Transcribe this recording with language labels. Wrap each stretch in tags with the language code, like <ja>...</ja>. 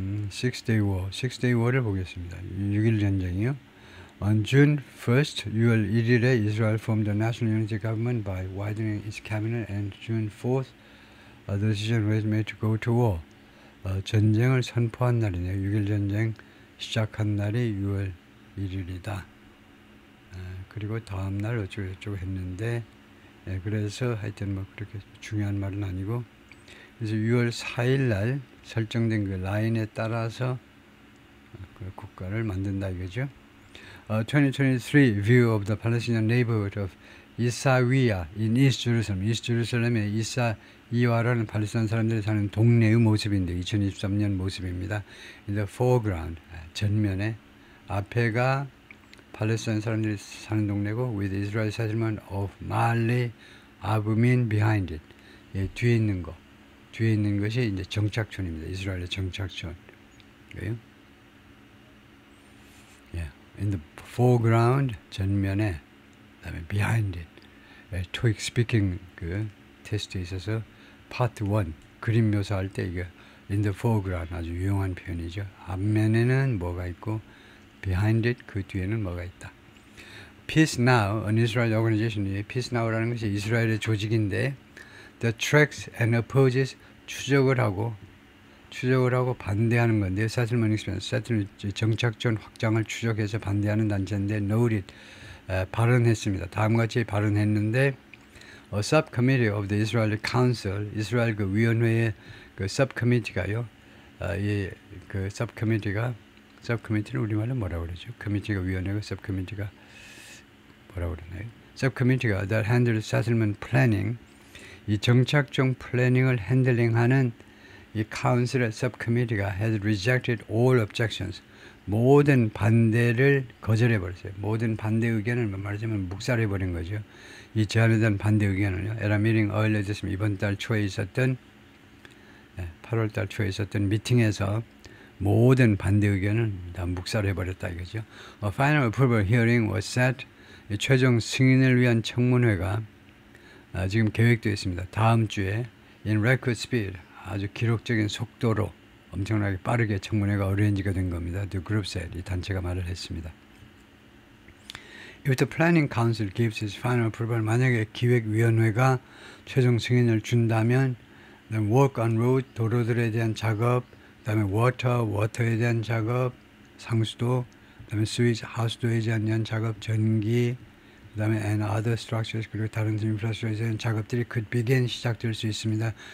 <ko>Six-Day War, Six-Day War를 보겠습니다. 6일 전쟁이요.</ko> <en>On June 1st,</en> <ko>6월 1일에</ko> <en>Israel formed the National Unity Government by widening its cabinet, and June 4th, the decision was made to go to war.</en> <ko>전쟁을 선포한 날이네요. 6일 전쟁 시작한 날이 6월 1일이다. 그리고 다음 날 어쩌고 했는데, 그래서 하여튼 뭐 그렇게 중요한 말은 아니고, 그래서 6월 4일 날 설정된 그 라인에 따라서 그 국가를 만든다 이거죠.</ko> <en>2023 view of the Palestinian neighborhood of Issawiya in East Jerusalem.</en> <ko>East Jerusalem의 이사이와라는 팔레스타인 사람들이 사는 동네의 모습인데 2023년 모습입니다.</ko> <en>In the foreground,</en> <ko>전면에 앞에가 팔레스타인 사람들이 사는 동네고</ko> <en>with Israel settlement of Ma'ale Abumin behind it.</en> <ko>뒤에 있는 것이 이제 정착촌입니다. 이스라엘의 정착촌. 그래요?</ko> <en>In the foreground,</en> <ko>전면에, 그다음에</ko> <en>behind it.</en> <ko>TOEIC speaking 그 테스트에 있어서 part 1 그림 묘사할 때 이게</ko> <en>in the foreground</en> <ko>아주 유용한 표현이죠. 앞면에는 뭐가 있고</ko> <en>behind it</en> <ko>그 뒤에는 뭐가 있다.</ko> <en>Peace Now, an Israeli organization.</en> <ko>Peace Now라는 것이 이스라엘의 조직인데</ko> <en>the tracks and opposes</en> <ko>추적을 하고 반대하는 건데요. Settlement expansion, settlement 정착촌 확장을 추적해서 반대하는 단체인데 noted 발언했습니다. 다음같이 발언했는데</ko> <en>A subcommittee of the Israeli Council,</en> <ko>이스라엘 그 위원회의 그 subcommittee가요. 그 subcommittee를 우리말로 뭐라고 그러죠? committee가 위원회고 subcommittee가 뭐라고 그러나요? subcommittee가</ko> <en>that handles settlement planning,</en> <ko>이 정착촌 플래닝을 핸들링하는 이 카운슬의 subcommittee가</ko> <en>has rejected all objections.</en> <ko>모든 반대를 거절해버렸어요. 모든 반대 의견을 말하자면 묵살해버린 거죠. 이 제안에 대한 반대 의견을요.</ko> <en>At a meeting earlier this month,</en> <ko>이번 달 초에 있었던 8월 달 초에 있었던 미팅에서 모든 반대 의견을 다 묵살해버렸다 이거죠.</ko> <en>A final approval hearing was set.</en> <ko>최종 승인을 위한 청문회가 지금 계획되어 있습니다. 다음 주에</ko> <en>in record speed,</en> <ko>아주 기록적인 속도로 엄청나게 빠르게 청문회가 어레인지가 된 겁니다.</ko> <en>The group said,</en> <ko>이 단체가 말을 했습니다.</ko> <en>If the planning council gives its final approval,</en> <ko>만약에 기획위원회가 최종 승인을 준다면</ko> <en>then work on road,</en> <ko>도로들에 대한 작업, 그 다음에 water에 대한 작업, 상수도, 그 다음에 sewage, 하수도에 대한 작업, 전기, 그 다음에</ko> <en>and other structures,</en> <ko>그리고 다른 인프라스트럭처에 대한 작업들이</ko> <en>could begin,</en> <ko>시작될 수 있습니다.</ko>